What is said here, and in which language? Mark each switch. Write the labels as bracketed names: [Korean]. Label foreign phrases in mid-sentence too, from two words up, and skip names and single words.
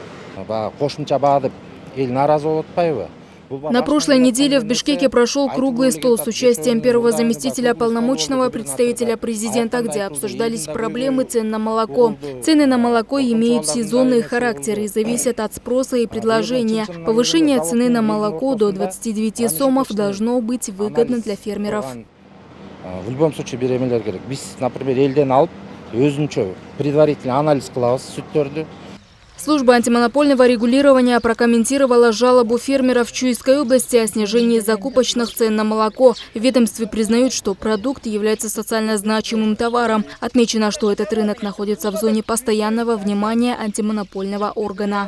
[Russian] На прошлой неделе в Бишкеке прошел круглый стол с участием первого заместителя полномочного представителя президента, где обсуждались проблемы цен на молоко. Цены на молоко имеют сезонный характер и зависят от спроса и предложения. Повышение цены на молоко до 29 сомов должно быть выгодно для фермеров. В любом случае [Kyrgyz] беремелер керек. [Kazakh] Біз, например, елден алып, өзінчө [Russian] предварительный анализ [Kazakh] кылабыз сүттерді. [Russian] Служба антимонопольного регулирования прокомментировала жалобу фермеров в Чуйской области о снижении закупочных цен на молоко. В ведомстве признают, что продукт является социально значимым товаром. Отмечено, что этот рынок находится в зоне постоянного внимания антимонопольного органа.